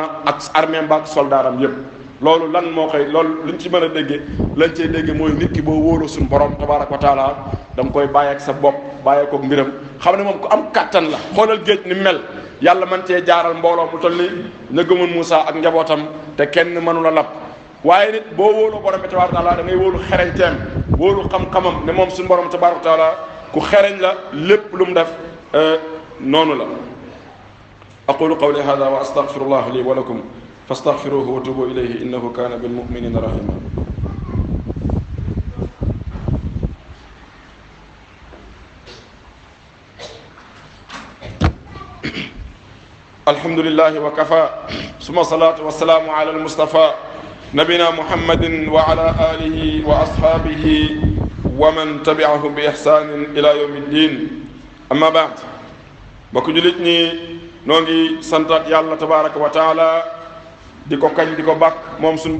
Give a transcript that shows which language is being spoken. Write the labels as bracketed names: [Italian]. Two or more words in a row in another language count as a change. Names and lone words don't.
[Wolof] ak armée ba ak soldaaram yépp loolu lan moo koy loolu luñ ci mën a déggee lañ cey déggee mooy nit ki boo wóolu suñu borom [Arabic] تبارك وتعالى [Wolof] da nga koy bàyyi ak sa bopp bàyyi ko mbiram xam ne moom ku am kattan la xoolal géej ni mel yàlla man cee jaaral mbooloo mu toll ni ña gëmoon Muusa ak njabootam te kenn mënu la lab waaye nit boo wóoloo borom bi [Arabic] تبارك وتعالى [Wolof] da ngay wóolu xereñteem wóolu xam-xamam ne moom suñu borom [Arabic] تبارك وتعالى [Wolof] ku xereñ la lépp lu mu def noonu la. [Arabic] أقول قولي هذا وأستغفر الله لي ولكم فاستغفروه وتوبوا إليه إنه كان بالمؤمنين رحيما. الحمد لله وكفى ثم الصلاة والسلام على المصطفى نبينا محمد وعلى آله وأصحابه ومن تبعهم بإحسان إلى يوم الدين أما [Wolof] ba'd bokk julit ñi noo ngi santaat yàlla [Arabic] تبارك وتعالى [Wolof] di ko kañ di ko bàkk moom suñu